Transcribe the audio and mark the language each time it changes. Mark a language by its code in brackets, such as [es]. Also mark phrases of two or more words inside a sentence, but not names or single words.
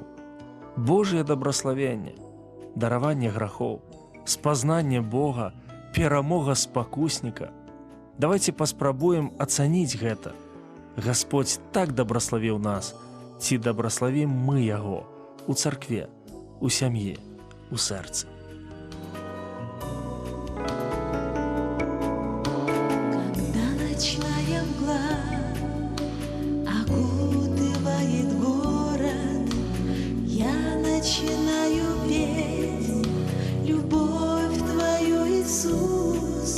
[be] Божае дабраславенне, дараванне грахоў, спазнанне Бога, перамога спакусніка. Давайце паспрабуем ацаніць гэта. Гасподзь так дабраславіў нас, ці дабраславім мы Яго у царкве, у сям'і, у сэрцы. [ru] Ночная мгла окутывает город, я начинаю петь любовь Твою, Иисус.